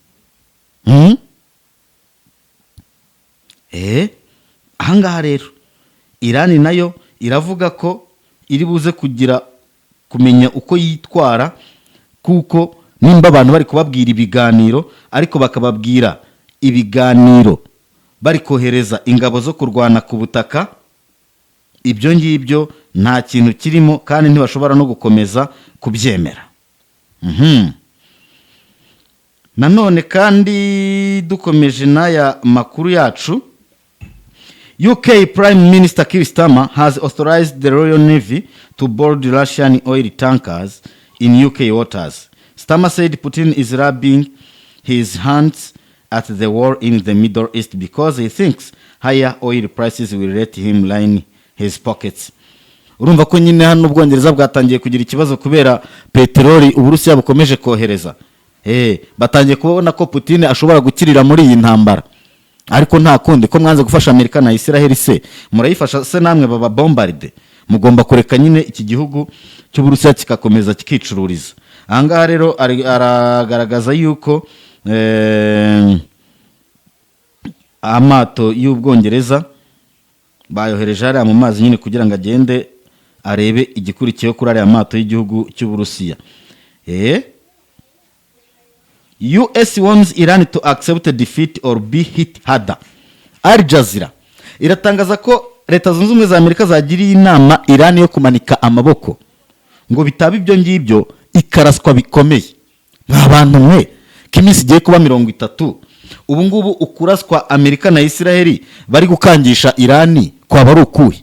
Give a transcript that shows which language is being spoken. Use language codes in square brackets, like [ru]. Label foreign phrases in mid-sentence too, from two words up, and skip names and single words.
[rw] Ahangaha rero Irani nayo iravuga ko iri buze kumenya uko yitwara, kuko nimba abantu bari kubabwira ibiganiro ariko bakababwira ibiganiro bari kohereza ingabo zo kurwana ku butaka, ibyo ngibyo nta kintu kirimo kandi ntibashobora no gukomeza kubyemera. Nanone kandi dukomeje n'aya makuru yacu, [en] UK Prime Minister Keir Starmer has authorized the Royal Navy to board Russian oil tankers in UK waters. Starmer said Putin is rubbing his hands at the war in the Middle East because he thinks higher oil prices will let him line his pockets. [rw] Urumva ko nyine hano Ubwongereza bwatangiye kugira ikibazo kubera peteroli Uburusiya bukomeje kohereza. Batangiye kubona ko Putin ashobora gukirira muri iyi ntambara. Ariko nta kundi ko mwanze gufasha Amerika na Israel se murayifasha se namwe baba bombarde, mugomba kureka nyine iki gihugu cy'Uburusiya kikakomeza kikicururiza. Ahangaha rero aragaragaza yuko amato y'Ubwongereza bayohereje hariya mu mazi nyine kugira ngo agende arebe igikurikiyeho kuri ariya mato y'igihugu cy'Uburusiya. [en] US wants Iran to accept a defeat or be hit harder. [rw] Al Jazeera iratangaza ko Leta Zunze Ubumwe za Amerika zagiriye inama Iran yo kumanika amaboko ngo bitaba ibyo ngibyo ikaraswa bikomeye. Abantu mwe kimisi giye kuba 30 ubu ngubu ukuraswa Amerika na Israel bari gukangisha Iran kwa bari ukuye.